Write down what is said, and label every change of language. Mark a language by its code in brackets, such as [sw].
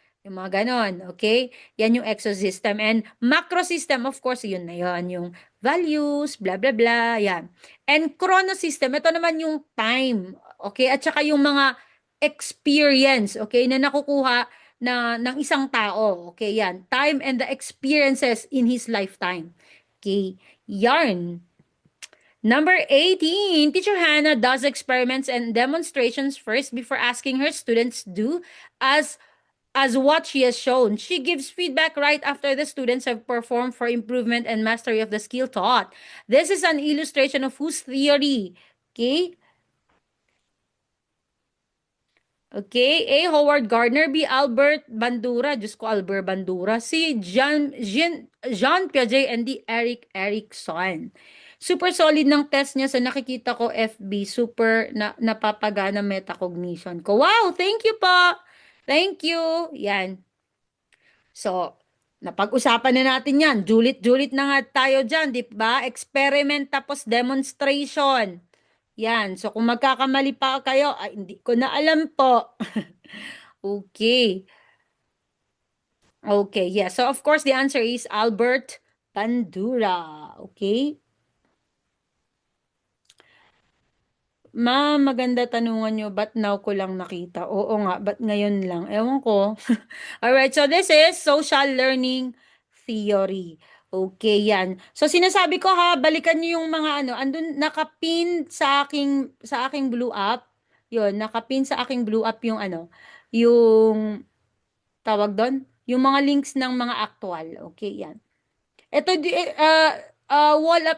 [tl] Yung mga ganon. Okay? Yan yung exosystem. [en] And macro system, of course, [tl] yun na yun. Yung values, blah, blah, blah. Yan. And chronosystem, ito naman yung time. Okay? At saka yung mga experience. Okay? Na nakukuha ng isang tao. Okay? Yan. [en] Time and the experiences in his lifetime. Okay? Yarn. Number 18, Teacher Hannah does experiments and demonstrations first before asking her students do as what she has shown. She gives feedback right after the students have performed for improvement and mastery of the skill taught. This is an illustration of whose theory? Okay? Okay, A. Howard Gardner, B. Albert Bandura, [tl] Diyos ko, [en] Albert Bandura, C. Jean Piaget, and D. Eric Erikson. [tl] Super solid ng test niya sa nakikita ko FB, super napapagana metacognition ko. [en] Wow, thank you po. Thank you. Yan. [tl] So, napag-usapan na natin yan. Julit-julit na nga tayo dyan, di ba? Experiment tapos demonstration. Yan. So, kung magkakamali pa kayo, ay, hindi ko na alam po. [en] Okay. Okay, yeah. So, of course, the answer is Albert Bandura. Okay? [tl] Maganda tanungan nyo, ba't now ko lang nakita? Oo nga, ba't ngayon lang? Ewan ko. [en] Alright, so this is social learning theory. Okay, yan. [tl] So sinasabi ko ha, balikan nyo yung mga andun nakapin sa aking blue up. Yun, nakapin sa aking blue up yung yung tawag doon, yung mga links ng mga actual. Okay, yan. Ito, wall up.